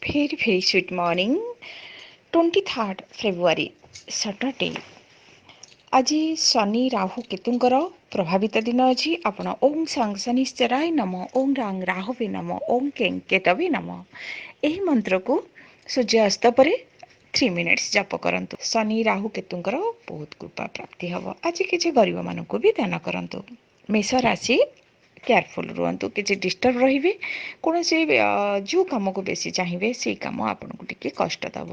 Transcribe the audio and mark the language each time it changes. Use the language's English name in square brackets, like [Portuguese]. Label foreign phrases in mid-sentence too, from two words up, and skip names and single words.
[English] very sweet morning. 23rd February Saturday. [Odia] ଆଜି ଶନି ରାହୁ କେତୁଙ୍କର ପ୍ରଭାବିତ ଦିନ ଅଛି। [Sanskrit] আপন ওং সাং শনিশ্চরায় নম, ওং রাং রাহবে নম, ওং কেং কেতবে নম। [Odia] ଏହି ମନ୍ତ୍ରକୁ ସୂର୍ଯ୍ୟ ଅସ୍ତ ପରେ 3 ମିନିଟ୍ସ ଜପ କରନ୍ତୁ। ଶନି ରାହୁ କେତୁଙ୍କର ବହୁତ କୃପା ପ୍ରାପ୍ତି ହେବ। ଆଜି କିଛି ଗରିବମାନଙ୍କୁ ବି ଦାନ କରନ୍ତୁ। ମେଷ ରାଶି କେୟାରଫୁଲ୍ ରୁହନ୍ତୁ, କିଛି ଡିଷ୍ଟର୍ବ ରହିବେ। କୌଣସି ଯେଉଁ କାମକୁ ବେଶୀ ଚାହିଁବେ ସେଇ କାମ ଆପଣଙ୍କୁ ଟିକେ କଷ୍ଟ ଦେବ।